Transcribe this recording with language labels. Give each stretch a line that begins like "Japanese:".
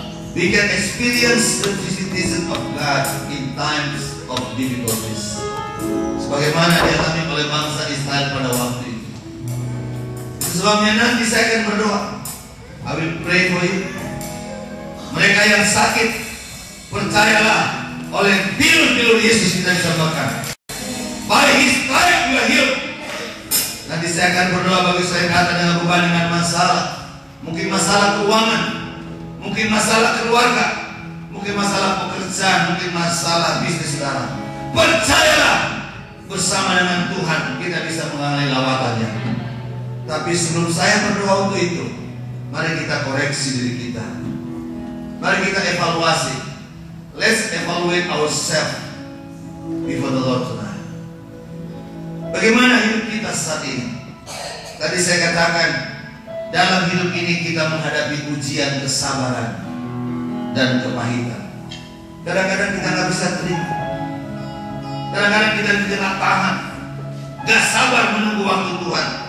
English: We can experience the visitation of God in times of difficulties,
Indonesian: sebagaimana dialami oleh bangsa Israel pada waktu itu.
English: Sebabnya nanti saya akan berdoa. I will pray for you.
Indonesian: Mereka yang sakit, percayalah, oleh bilur-bilur Yesus kita disembuhkan.
English: By His stripes you are healed.
Indonesian: Nanti saya akan berdoa bagi saya yang datang dengan beban, dengan masalah. Mungkin masalah keuangan, mungkin masalah keluarga, mungkin masalah pekerjaan, mungkin masalah bisnis saudara. Percayalah, bersama dengan Tuhan kita bisa mengalami lawatannya. Tapi sebelum saya berdoa untuk itu, mari kita koreksi diri kita. Mari kita evaluasi.
English: Let's evaluate ourselves before the Lord tonight.
Indonesian: Bagaimana hidup kita saat ini? Tadi saya katakan, dalam hidup ini kita menghadapi ujian kesabaran dan kepahitan. Kadang-kadang kita nggak bisa terima. Kadang-kadang kita tidak tahan, gak sabar menunggu waktu Tuhan.